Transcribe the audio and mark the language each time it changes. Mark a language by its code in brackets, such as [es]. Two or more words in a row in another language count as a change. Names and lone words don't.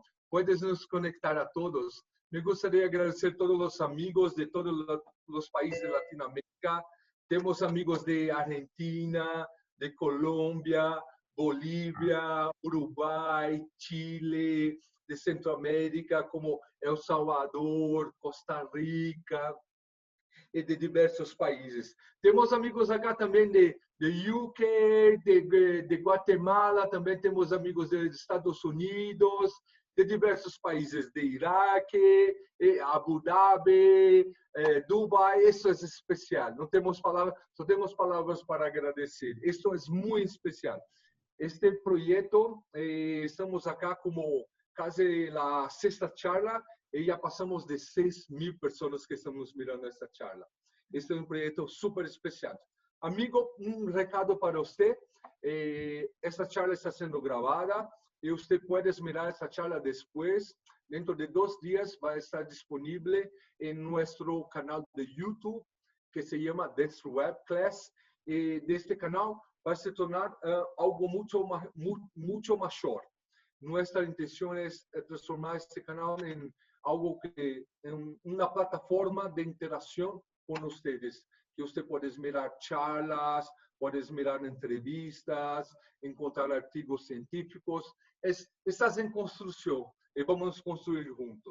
[es] Puedes nos conectar a todos. Me gustaría agradecer a todos los amigos de todos los países de Latinoamérica. Tenemos amigos de Argentina, de Colombia, Bolivia, Uruguay, Chile, de Centroamérica, como El Salvador, Costa Rica, [pt] e de diversos países. Temos amigos acá também de UK, de Guatemala, também temos amigos dos Estados Unidos, de diversos países, de Iraque, Abu Dhabi, Dubai. Isso é especial. Não temos palavras, só temos palavras para agradecer. Isso é muito especial. Este projeto, estamos acá como quase a sexta charla, e já passamos de 6.000 pessoas que estamos [es] mirando esta charla. [pt] Este é um projeto super especial. Amigo, um recado para você. Esta charla está sendo gravada e você pode [es] mirar esta charla [pt] depois. Dentro de 2 dias vai estar disponível em nosso canal de YouTube, que se chama Dance Web Class. E deste canal vai se tornar algo muito maior. [es] Nuestra intención es transformar este canal en algo que, en una plataforma de interacción con ustedes, que usted puede mirar charlas, puedes mirar entrevistas, encontrar artículos científicos. Estás en construcción y vamos a construir juntos.